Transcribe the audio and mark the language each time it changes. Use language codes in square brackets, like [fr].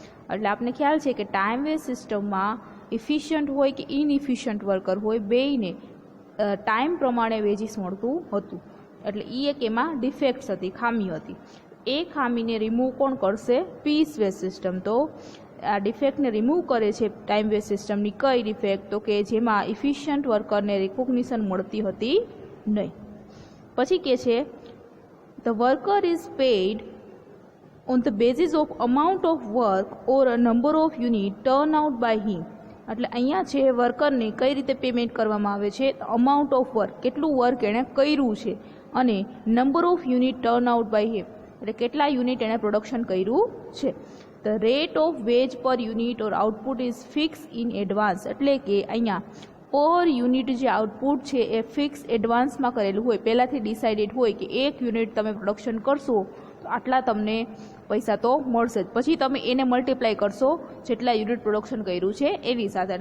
[gu] એટલે આપને ખ્યાલ છે કે ટાઈમ વેસ્ટ સિસ્ટમમાં ઇફિશિયન્ટ હોય કે ઇનઇફિશિયન્ટ વર્કર હોય બેયને ટાઈમ પ્રમાણે વેજીસ મળતું હતું। એટલે એ એક એમાં ડિફેક્ટ્સ હતી, ખામી હતી। એ ખામીને રિમૂવ કોણ કરશે? Piece waste system. તો આ ડિફેક્ટને રિમૂવ કરે છે ટાઈમ વેસ્ટ સિસ્ટમની કઈ ડિફેક્ટ? તો કે જેમાં ઇફિશિયન્ટ વર્કરને રિકોગ્નિશન મળતી હતી નહીં। પછી કે છે [en] The worker is paid on the basis of amount of work or a number of unit turn out by him। [gu] એટલે અહીંયા છે વર્કરને કઈ રીતે પેમેન્ટ કરવામાં આવે છે? [en] amount of work, [gu] કેટલું વર્ક એણે કર્યું છે, અને [en] number of unit turn out by him, [gu] એટલે કેટલા યુનિટ એણે પ્રોડક્શન કર્યું છે। [en] the rate of wage per unit or output is fix in advance, [gu] એટલે કે અહીંયા પર યુનિટ જે આઉટપુટ છે એ ફિક્સ એડવાન્સમાં કરેલું હોય, પહેલાંથી ડિસાઇડેડ હોય કે 1 યુનિટ તમે પ્રોડક્શન કરશો તો આટલા તમને પૈસા તો મળશે જ, પછી તમે એને મલ્ટીપ્લાય કરશો જેટલા યુનિટ પ્રોડક્શન કર્યું છે એની સાથે।